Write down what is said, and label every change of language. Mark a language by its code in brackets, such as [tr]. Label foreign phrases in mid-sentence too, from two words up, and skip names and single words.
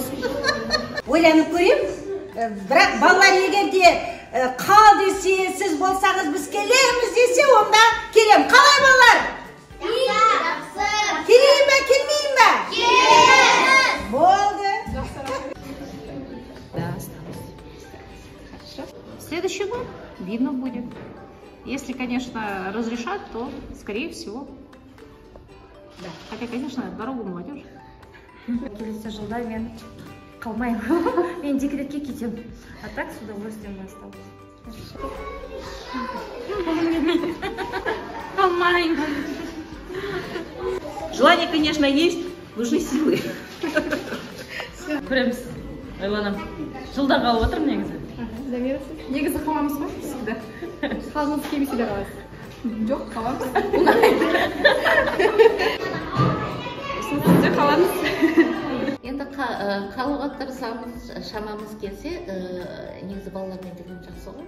[kk] Ойланып көрем, бірақ балалар егерде қал десе, сіз болсаңыз біз келеміз десе, онда келем. Қалай балалар? Келейін бе, келмейін бе? Келеміз! Болды. [ru] Да, осталось. Следующий год видно будет. Если, конечно, разрешат, то, скорее всего, да. Хотя, конечно, дорогу молодежь. [kk] Келесі жылда мен қалмаймын. Мен декретке кетемін. [ru] А так с удовольствием осталось. [kk] Қалмаймын. [ru] Желание, конечно, есть, нужны силы. [kk] Көреміз, ойланам. Жылда қалып отырмын негізі. Негізі қаламыз ба? Всегда. Қалғыңыз келмесе де қаласыз. Жоқ, қаламыз. Сізде қаламыз. Енді қалуға тырысамыз, шамамыз келсе, негізі балалармен жүрген жақсы ғой.